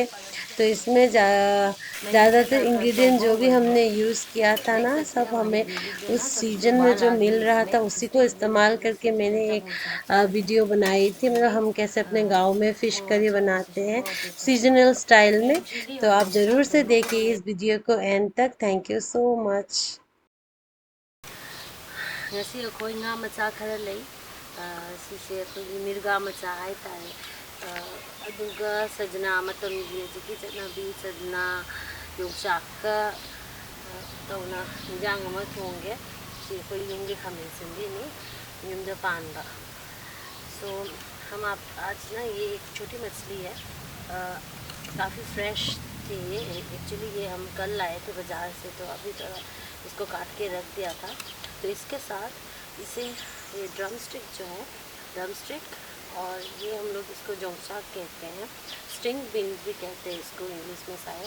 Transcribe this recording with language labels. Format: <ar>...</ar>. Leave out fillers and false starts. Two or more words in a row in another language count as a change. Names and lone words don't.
<hi>तो इसमें ज़्यादातर इंग्रेडिएंट जो भी हमने यूज़ किया था ना, सब हमें उस सीजन में जो मिल रहा था उसी को इस्तेमाल करके मैंने एक वीडियो बनाई थी। मतलब हम कैसे अपने गांव में फ़िश करी बनाते हैं</hi> <en>seasonal style</en> <hi>में। तो आप ज़रूर से देखिए इस वीडियो को एंड तक।</hi> <en>thank you so much.</en> <mni>ngasi akhoi nga macha khara lei sise akhoi mirga macha hai tare aduga sajna matam gi jiki chana bi sajna yongshak ka tauna jang ma thonge si akhoi yumgi khamen sindi ni yumda panda</mni> <hi>सो हम आप आज ना ये एक छोटी मछली है, काफ़ी फ्रेश थी ये। एक्चुअली ये हम कल लाए थे बाज़ार से, तो अभी तो इसको काट के रख दिया था। तो इसके साथ इसे ये</hi> <en>drum stick</en> <hi>जो है,</hi> <en>drum stick,</en> <hi>और ये हम लोग इसको जोंगशाक कहते हैं,</hi> <en>string beans</en> <hi>भी कहते हैं इसको इंग्लिश में शायद।</hi>